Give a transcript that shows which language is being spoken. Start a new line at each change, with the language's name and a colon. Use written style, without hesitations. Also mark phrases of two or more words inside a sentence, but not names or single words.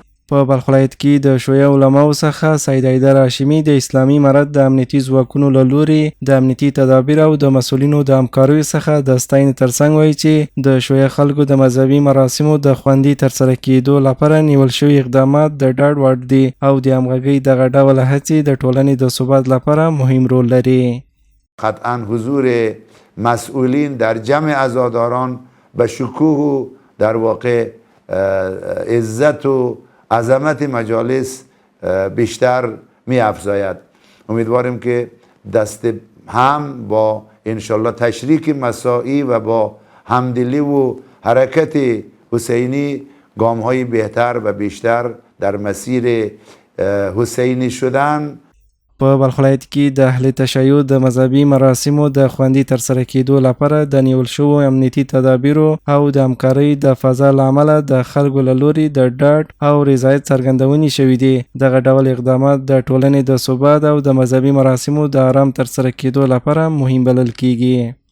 Pashto: په بلخ ولایت کې د شیعه علماو څخه سید حیدر هاشمي د اسلامي امارت د امنیتي ځواکونو له لوري د امنیتي تدابیر او د مسؤلینو د همکاریو څخه د ستاینې ترڅنګ وایي چې د شیعه خلکو د مذهبي مراسمو د خوندي ترسره کېدو لپاره نیول شوي اقدامات د ډاډ وړ دي او د همغږۍ دغه ډول هڅې د ټولنې د ثبات لپاره مهم رول لري.
Persian: قطعا حضور مسئولین در جمع عزاداران به شکوه و در واقع عزت و عظمت مجالس بیشتر می افزاید. امیدواریم که دست هم با انشالله تشریک مساعی و با همدلی و حرکت حسینی گام های بهتر و بیشتر در مسیر حسینی شدن.
Pashto: په بلخ ولایت کې د اهل تشیع د مذهبي مراسمو د خوندي ترسره کېدو لپاره د نیول شویو امنیتي تدابیرو او د همکارۍ د فضا له امله د خلکو له لوري د ډاډ او رضایت څرګندونې شوي دي. دغه ډول اقدامات د ټولنې د ثبات او د مذهبي مراسمو د آرام ترسره کېدو لپاره مهم بلل کېږي.